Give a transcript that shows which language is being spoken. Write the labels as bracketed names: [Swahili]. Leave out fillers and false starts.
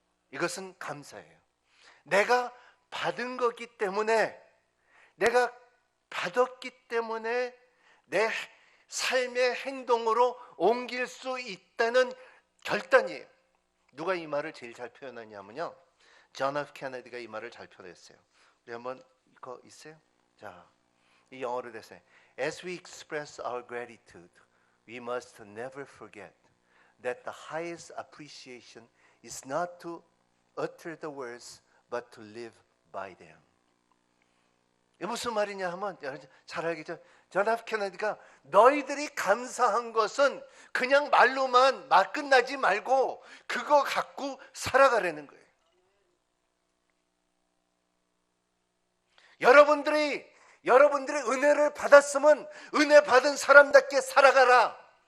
[Korean] 이것은 감사예요. 내가 받은 거기 때문에, 내가 받았기 때문에 내 삶의 행동으로 옮길 수 있다는 결단이에요. 누가 이 말을 제일 잘 표현하냐면요, 존 F 케네디가 이 말을 잘 표현했어요. 우리 한번 이거 있어요? 자, 이 영어로 됐어요. [English] As we express our gratitude, we must never forget that the highest appreciation is not to utter the words but to live by them. [Korean] 이게 무슨 말이냐 하면 잘 알겠죠? 존 F 케네디가 너희들이 감사한 것은 그냥 말로만 막 끝나지 말고 그거 갖고 살아가라는 거예요. 여러분들의 은혜를 받았으면 은혜 받은 사람답게 살아가라.